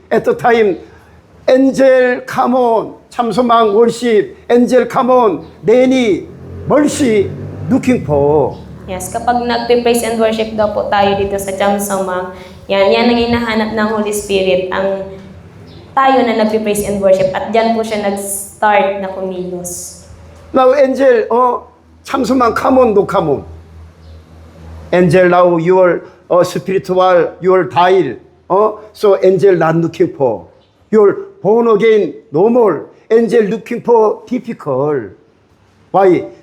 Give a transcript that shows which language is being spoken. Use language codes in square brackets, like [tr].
[en] At the time, angel come on, 참소망 worship, angel come on, Danny, mercy, looking for. [tl] Yes, kapag nagpe- [en] praise and worship [tl] daw po tayo dito sa Chamsamang, yan ang hinahanap ng Holy Spirit, ang tayo na nagpe-praise and worship, at dyan po siya nag-start na kumilos. [en] Now angel, 참소망 come on, no come on. Angel now your spiritual, your dial, so angel not looking for. You're born again, no more. Angel looking for difficult. Why?